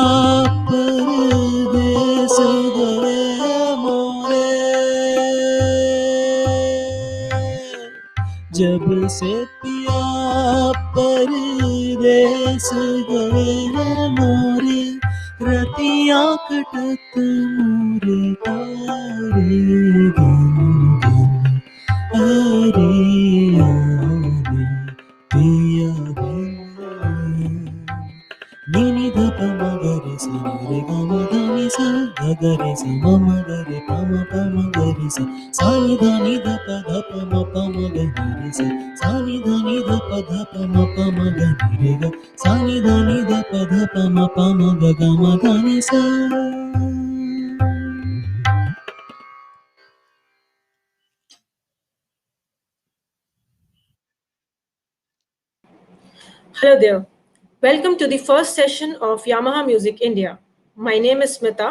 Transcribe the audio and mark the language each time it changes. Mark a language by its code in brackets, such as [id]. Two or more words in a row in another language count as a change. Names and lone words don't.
[hi] परदेस गए मोरे जब से पिया परदेस गए मोरे रतियाँ कटत मोरे तारे गन गन अरे आने पिया Nini da pa ma ga re sa re ga ma da ni sa ga re sa ma ga re pa ma ga re sa ni da pa ma ga ni re sa ni da pa ma ga ni re ga ni da pa ma ga ni sa [en] Hello there. Welcome to the first session of Yamaha Music India. My name is Smita.